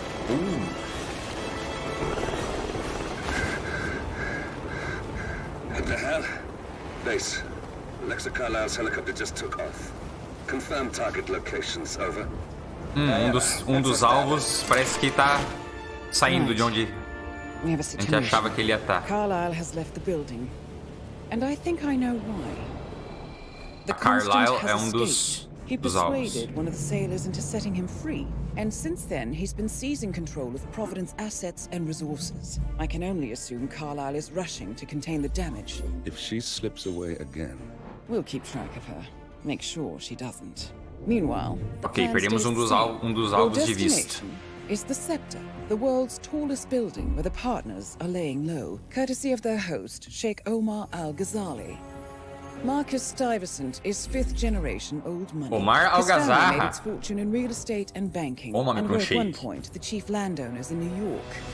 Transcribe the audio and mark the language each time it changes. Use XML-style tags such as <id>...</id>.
<en>Ooh. What the hell? Base. Alexa Carlisle's helicopter just took off. Confirm target locations, over.</en> <pt>Um dos alvos parece que tá saindo de onde a gente achava que ele ia estar.</pt> <en>Carlisle has left the building, and I think I know why.</en> <pt>A Carlisle é um dos alvos.</pt> <en>Persuaded one of the sailors into setting him free, and since then he's been seizing control of Providence assets and resources. I can only assume Carlisle is rushing to contain the damage. If she slips away again, we'll keep track of her. Make sure she doesn't. Meanwhile,</en> <pt>ok, perdemos um dos alvos de vista.</pt> <en>Is the Scepter, the world's tallest building where the partners are laying low, courtesy of their host, Sheikh Omar Al-Ghazali. Marcus Stuyvesant is 5th generation old money. Omar His family Al-Ghazali. made its fortune in real estate and banking, and were at one point the chief landowners in New York.</en>